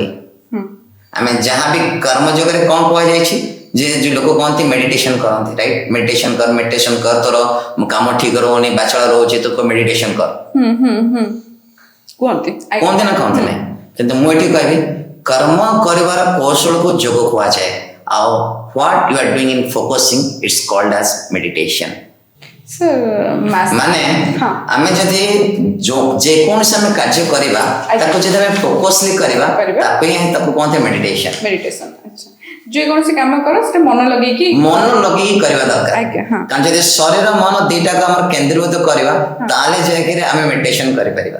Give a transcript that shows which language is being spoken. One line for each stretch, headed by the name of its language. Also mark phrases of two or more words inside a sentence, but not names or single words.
Odia: ଆମେ ଯାହା ବି କର୍ମଯୋଗରେ କ'ଣ କୁହାଯାଇଛି ଯେ ଯୋଉ ଲୋକ କହନ୍ତି ମେଡିଟେସନ କରନ୍ତି
English: right meditation
Odia: କର ତୋର କାମ ଠିକ ରହୁନି ବାଛଳ ରହୁଛି ତୁ ମେଡିଟେସନ କର କୁହନ୍ତି ନା କହନ୍ତି ନାହିଁ। କିନ୍ତୁ ମୁଁ ଏଠି କହିବି କର୍ମ କରିବାର କୌଶଳକୁ ଯୋଗ କୁହାଯାଏ।
English: ଆଉ what you are doing in focusing it's called as meditation।
Odia: ମାନେ ଆମେ ଯଦି ଯେକୌଣସି ଆମେ କାର୍ଯ୍ୟ କରିବା ତାକୁ ଯଦି ଆମେ ଫୋକସଲି କରିବା ତାକୁ କୁହନ୍ତି ମେଡିଟେସନ। ଯେକୌଣସି କାମ କର ସେଟା ମନ ଲଗେଇକି କରିବା ଦରକାର। କାରଣ ଯଦି ଶରୀର ମନ ଦିଟାକୁ ଆମର କେନ୍ଦ୍ରୀଭୂତ କରିବା ତାହେଲେ ଯାଇକି ଆମେ ମେଡିଟେସନ କରିପାରିବା।